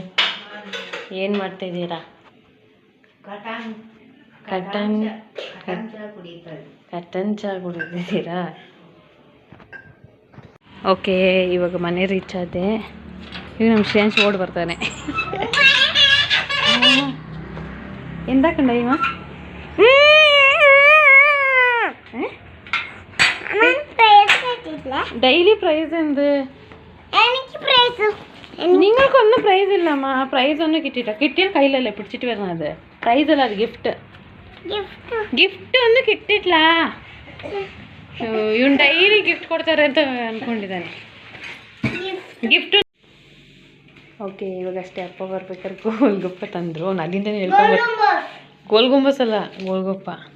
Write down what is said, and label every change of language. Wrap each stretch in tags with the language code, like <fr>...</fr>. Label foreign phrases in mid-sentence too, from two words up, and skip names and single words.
<kn>ಏನು ಮಾಡ್ತಾಯಿದ್ದೀರಾ? ಕಟನ್ ಚಹಾ ಕುಡಿತಿದ್ದೀರಾ? ಓಕೆ, ಇವಾಗ ಮನೆ ರೀಚ್ ಆದೆ. ಈಗ ನಮ್ಮ ಶ್ರೇಯಾಂಶ್ ಓಡ್ ಬರ್ತಾನೆ. ಎಂದಾಕಂಡ ಇವ</kn> <ml>ഡെയിലി പ്രൈസ് എന്ത്? നിങ്ങൾക്കൊന്നും പ്രൈസ് ഇല്ലമ്മ. പ്രൈസ് ഒന്നും കിട്ടിയിട്ട. കിട്ടിയാൽ കയ്യിലല്ലേ പിടിച്ചിട്ട് വരുന്നത്. പ്രൈസ് അല്ല, അത് ഗിഫ്റ്റ്. ഗിഫ്റ്റ് ഒന്ന് കിട്ടീട്ടില്ല.</ml> <kn>ಇವನು</kn> <en>daily gift</en> <kn>ಕೊಡ್ತಾರೆ ಅಂತ ಅಂದ್ಕೊಂಡಿದ್ದಾನೆ. ಗಿಫ್ಟ್ ಓಕೆ. ಇವಾಗ ಅಷ್ಟೇ ಅಪ್ಪ ಬರ್ಬೇಕಾದ್ರೆ ಗೋಲ್ಗಪ್ಪ ತಂದರು. ನಾನು ಅಲ್ಲಿಂದನೇ ಹೇಳ್ಕೊಂಡು ಗೋಲ್ಗುಂಬಸ್ ಅಲ್ಲ, ಗೋಲ್ಗಪ್ಪ.</kn>